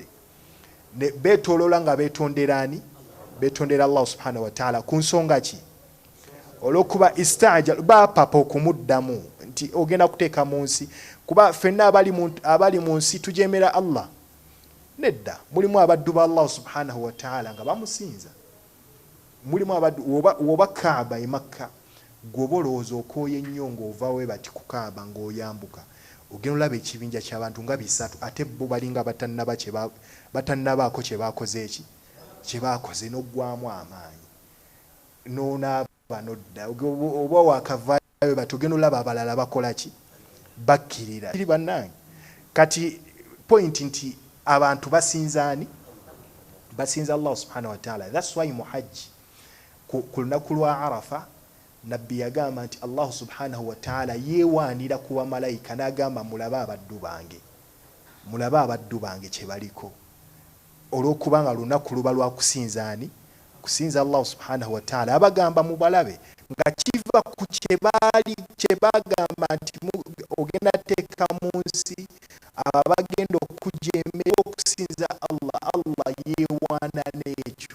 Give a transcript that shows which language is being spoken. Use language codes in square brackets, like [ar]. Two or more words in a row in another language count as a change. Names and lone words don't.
[lg] Beetooloola nga beetondera [ar] الله سبحانه وتعالى [lg] ku nsonga ki? Olw'okuba istajal baapapa okumuddamu nti ogenda kuteeka mu nsi, kuba ffenna abali mu nsi tujeemera Allah. Nedda, mulimu abaddu ba [ar] الله سبحانه وتعالى [lg] nga bamusinza. Mulimu abaddu oba Kaaba e Makka, gwoba olowooza okooye ennyo ng'ovaawo bati ku Kaaba ng'oyambuka. Ogenda olaba ekibinja ky'abantu nga 3 ate bo balinga batannabaako kye baakoze eki? Kye baakoze n'oggwamu amaanyi. N'onaaba n'odda. Oba wakavaayo bati ogenda olaba abalala bakola ki? Bakkirira. Kiri bannange. Kati point nti abantu basinzaani? Basinza [ar] الله سبحانه وتعالى. [en] That's why [lg] mu hajji ku lunaku lwa Arafa Nabbi yagamba nti [ar] الله سبحانه وتعالى [lg] yeewaanira ku bamalayika n'agamba mulabe abaddu bange kye baliko. Olw'okubanga lunaku luba lwa kusinzaani? Kusinza [ar] الله سبحانه وتعالى. [lg] Abagamba mubalabe nga kiva ku kye bagamba nti ogenda teeka mu nsi abagenda okujeemera okusinza Allah yeewaana n'ekyo.